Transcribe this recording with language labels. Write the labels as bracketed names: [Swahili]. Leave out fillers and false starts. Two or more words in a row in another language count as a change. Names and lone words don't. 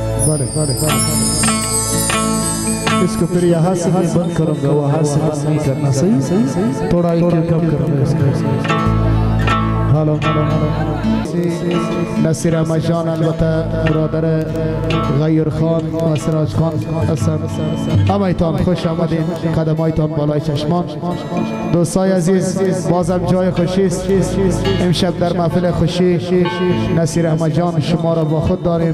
[Hindi] इसको फिर यहाँ से मैं बंद करूँगा, वहाँ से बंद नहीं करना। सही थोड़ा एक कम करूँगा इसको। [Persian] हेलो नसीर अहमद जान البته برادر غیر خان و سراج خان هستن. همایتان خوش آمدین، قدمایتان بالای چشمان. دوستای عزیز بازم جای خوشی است، امشب در محفل خوشی نصیر احمد جان شما را با خود داریم.